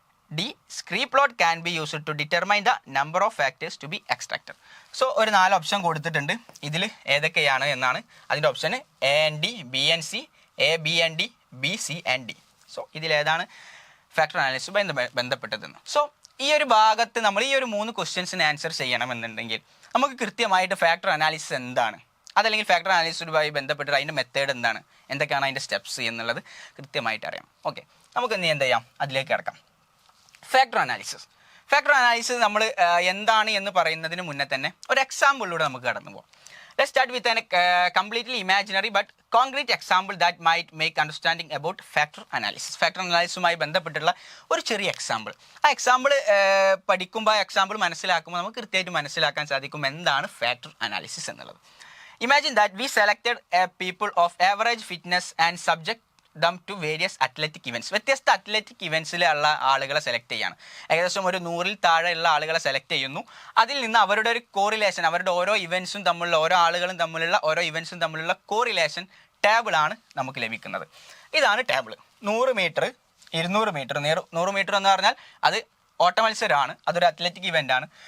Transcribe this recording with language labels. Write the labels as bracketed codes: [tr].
[en] D, scree plot can be used to determine the number of factors to be extracted. [ml] So ഒരു 4 option കൊടുത്തിട്ടുണ്ട്. ഇതിൽ ഏതൊക്കെയാണ് എന്നാണ് അതിൻ്റെ option. [en] A and D, B and C, A, B and D, B, C and D. [ml] So ഇതിലേതാണ് factor analysis ബന്ധപ്പെട്ടതെന്ന്. So ഈ ഒരു ഭാഗത്ത് നമ്മൾ ഈ ഒരു 3 ക്വസ്റ്റ്യൻസിന് ആൻസർ ചെയ്യണമെന്നുണ്ടെങ്കിൽ നമുക്ക് കൃത്യമായിട്ട് ഫാക്ടർ അനാലിസിസ് എന്താണ്, അതല്ലെങ്കിൽ ഫാക്ടർ അനാലിസിസുമായി ബന്ധപ്പെട്ടിട്ട് അതിൻ്റെ മെത്തേഡ് എന്താണ്, എന്തൊക്കെയാണ് അതിൻ്റെ സ്റ്റെപ്സ് എന്നുള്ളത് കൃത്യമായിട്ട് അറിയാം. ഓക്കെ, നമുക്ക് ഇനി എന്ത് ചെയ്യാം, അതിലേക്ക് കിടക്കാം. ഫാക്ടർ അനാലിസിസ് നമ്മൾ എന്താണ് എന്ന് പറയുന്നതിന് മുന്നേ തന്നെ ഒരു എക്സാമ്പിളിലൂടെ നമുക്ക് കടന്നു പോകാം. [en] Let's start with an completely imaginary but concrete example that might make understanding about factor analysis. [ml] Factor അനാലിസിസുമായി ബന്ധപ്പെട്ടുള്ള ഒരു ചെറിയ എക്സാമ്പിൾ. ആ എക്സാമ്പിൾ പഠിക്കുമ്പോൾ, ആ എക്സാമ്പിൾ മനസ്സിലാക്കുമ്പോൾ നമുക്ക് കൃത്യമായിട്ട് മനസ്സിലാക്കാൻ സാധിക്കും എന്താണ് ഫാക്ടർ അനാലിസിസ് എന്നുള്ളത്. [en] Imagine that we selected a people of average fitness and subject them to various athletic events. [ml] വ്യത്യസ്ത അത്ലറ്റിക് ഇവൻറ്റ്സിലുള്ള ആളുകളെ സെലക്ട് ചെയ്യാണ്. ഏകദേശം ഒരു 100-ൽ താഴെയുള്ള ആളുകളെ സെലക്ട് ചെയ്യുന്നു. അതിൽ നിന്ന് അവരുടെ ഒരു കോറിലേഷൻ, അവരുടെ ഓരോ ഇവൻറ്റ്സും തമ്മിലുള്ള, ഓരോ ആളുകളും തമ്മിലുള്ള, ഓരോ ഇവൻറ്റ്സും തമ്മിലുള്ള കോറിലേഷൻ ടേബിളാണ് നമുക്ക് ലഭിക്കുന്നത്. ഇതാണ് ടേബിൾ. 100 metre, 200 metre. 100 മീറ്റർ എന്ന് പറഞ്ഞാൽ അത് ഓട്ട മത്സരമാണ്, അതൊരു അത്ലറ്റിക് ഇവൻ്റ് ആണ്.